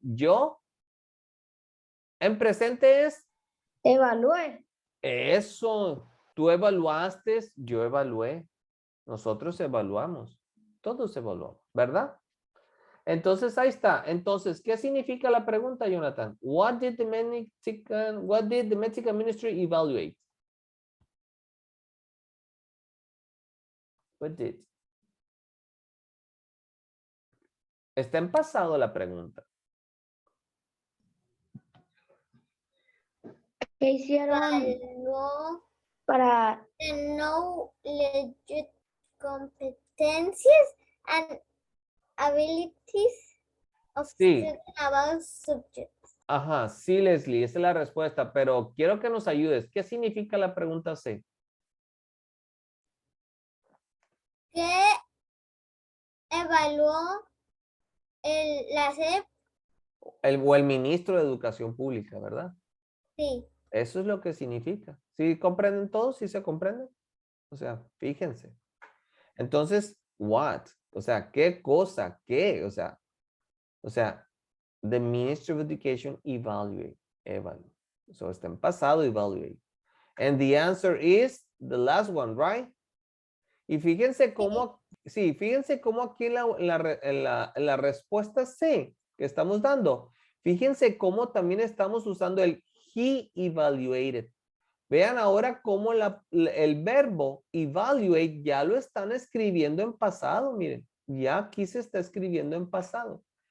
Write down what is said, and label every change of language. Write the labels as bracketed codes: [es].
[es] Yo, en presente es Evalué. eso. Tú evaluaste, yo evalué. Nosotros evaluamos. Todos evaluamos, ¿verdad? Entonces, ahí está. Entonces, ¿qué significa la pregunta, Jonathan? [en] What did the Mexican ministry evaluate? What did? [es] Está en pasado la pregunta. ¿Qué hicieron Evaluó para [en] the knowledge, competencies, and abilities of [es] Sí. [en] students about subjects. [es] Ajá, sí, Leslie, esa es la respuesta, pero quiero que nos ayudes. ¿Qué significa la pregunta C? ¿Qué evaluó la SEP? O el ministro de Educación Pública, ¿verdad? Sí. Eso es lo que significa. ¿Sí comprenden todos? ¿Sí se comprenden? O sea, fíjense. Entonces, what? O sea, ¿qué cosa? ¿Qué? O sea, [en] the Ministry of Education evaluate. [es] So está en pasado, evaluate. [en] And the answer is the last one, right? [es] Y fíjense cómo, sí, fíjense cómo aquí en la respuesta C que estamos dando, fíjense cómo también estamos usando el [en] he evaluated. [es] Vean ahora cómo el verbo evaluate ya lo están escribiendo en pasado, miren, ya aquí se está escribiendo en pasado.